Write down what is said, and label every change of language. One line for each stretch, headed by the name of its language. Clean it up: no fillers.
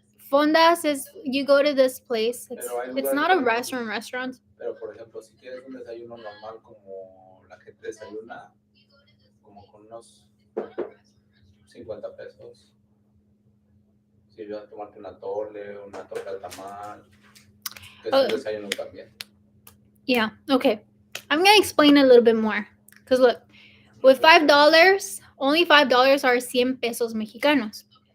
English: Fondas is you go to this place. It's not a restaurant.
Spanish: Pero por ejemplo, si quieres un desayuno normal como la gente desayuna, como con unos 50 pesos. Si vas a tomarte una torre, una torta de tamal, que es un desayuno también.
English: Yeah, okay. I'm going to explain a little bit more. Because look, with $5, only $5 are 100 pesos mexicanos.